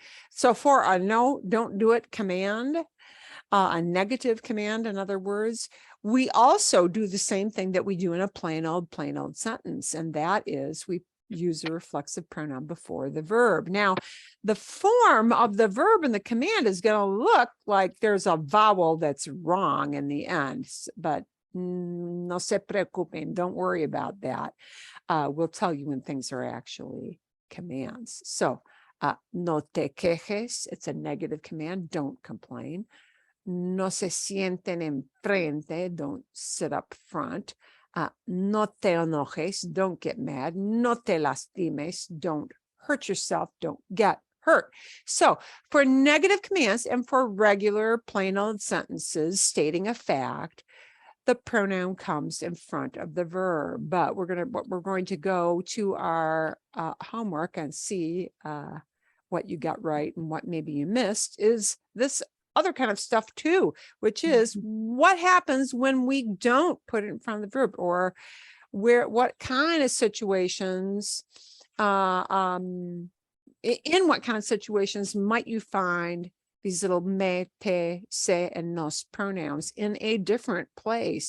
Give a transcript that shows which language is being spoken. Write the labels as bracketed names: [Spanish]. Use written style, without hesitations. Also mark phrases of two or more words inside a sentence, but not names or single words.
[English] So for a no, don't do it command, a negative command, in other words, we also do the same thing that we do in a plain old sentence, and that is we use a reflexive pronoun before the verb. Now, the form of the verb in the command is going to look like there's a vowel that's wrong in the end, but [Spanish] no se preocupen, [English] don't worry about that. We'll tell you when things are actually commands. So, [Spanish] no te quejes, [English] it's a negative command, don't complain. [Spanish] No se sienten enfrente, [English] don't sit up front. [Spanish] No te enojes, [English] don't get mad. [Spanish] No te lastimes, [English] don't hurt yourself, don't get hurt. So for negative commands and for regular plain old sentences stating a fact, the pronoun comes in front of the verb. But we're going to go to our homework and see what you got right and what maybe you missed is this other kind of stuff too, which is what happens when we don't put it in front of the verb, or what kind of situations, in what kind of situations might you find these little me, te, se, and nos pronouns in a different place?